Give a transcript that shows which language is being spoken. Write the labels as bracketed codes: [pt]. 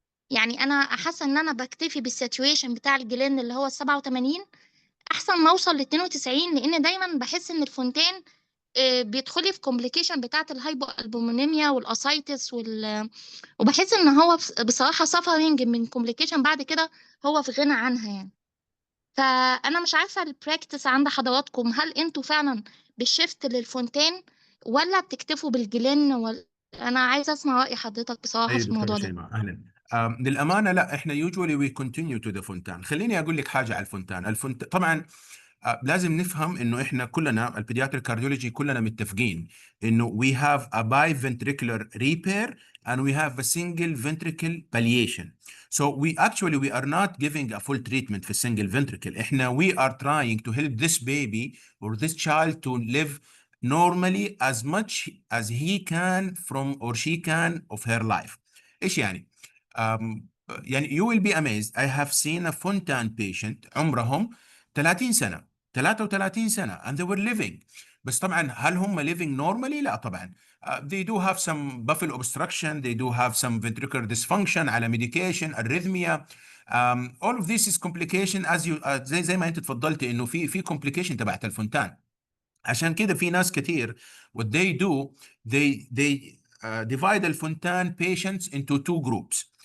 [ar] يعني انا حاسه ان انا بكتفي بالساتويشن بتاع الجلين اللي هو 87 احسن ما اوصل ل 92، لان دايما بحس ان الفونتان بيدخلي في كومبليكيشن بتاعه الهايبو البومونيميا والاسايتس وبحس ان هو بصراحه سفرنج من كومبليكيشن بعد كده هو في غنى عنها يعني. فانا مش عارفه البراكتس عند حضراتكم، هل انتوا فعلا بالشفت للفونتان ولا بتكتفوا بالجلين انا عايزه اسمع راي حضرتك بصراحه أي في دكتورة الموضوع ده. شيماء، أهلا. للأمانة لا، إحنا [en] usually we continue to the Fontan. [ar] خليني أقول لك حاجة على الفونتان. طبعا لازم نفهم إنه إحنا كلنا البيدياتريك كارديولوجي كلنا متفقين إنه [en] we have a biventricular repair and we have a single ventricle palliation. So we are not giving a full treatment for single ventricle. إحنا we are trying to help this baby or this child to live normally as much as he can from or she can of her life. [ar] إيش يعني؟ يعني [en] you will be amazed. I have seen a fontan patient [ar] عمرهم 30 سنة 33 سنة [en] and they were living. [ar] بس طبعا هل هم [en] living normally؟ [ar] لا طبعا. [en] They do have some buffalo obstruction, they do have some ventricular dysfunction على medication, arrhythmia. All of this is complication as you [ar] زي ما انت تفضلتي انه في complication تبعت الفونتان. عشان كده في ناس كتير [en] what they do they divide [ar] الفونتان [en] patients into two groups.